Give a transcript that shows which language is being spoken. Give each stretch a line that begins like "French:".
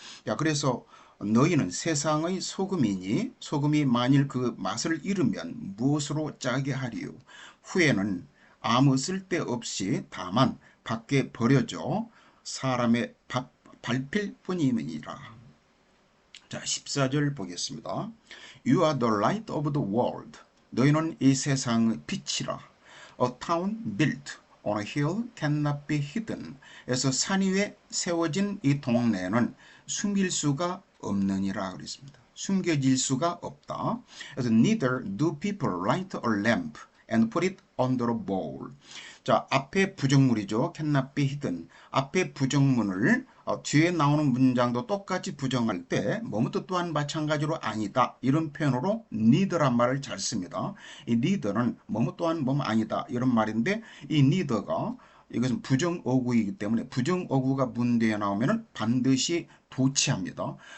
Korean: 야, 그래서 너희는 세상의 소금이니 소금이 만일 그 맛을 잃으면 무엇으로 짜게 하리요. 후에는 아무 쓸데없이 다만 밖에 버려져 사람의 밟힐 뿐이니라. 자, 14절 보겠습니다.
English: You are the light of the world.
Korean: 너희는 이 세상의 빛이라.
English: A town built on a hill cannot be hidden.
Korean: 그래서 산 위에 세워진 이 동네는 숨길 수가 없느니라 그랬습니다. 숨겨질 수가 없다.
English: 그래서 neither do people light a lamp and put it under a bowl.
Korean: 자, 앞에 부정문이죠.
English: cannot be hidden.
Korean: 앞에 부정문을 뒤에 나오는 문장도 똑같이 부정할 때 뭐뭐도 또한 마찬가지로 아니다. 이런 표현으로 neither란 말을 잘 씁니다. 이 neither는 뭐뭐 또한 뭐뭐 아니다. 이런 말인데 이 neither가 이것은 부정어구이기 때문에 부정어구가 문대에 나오면 반드시 도치합니다.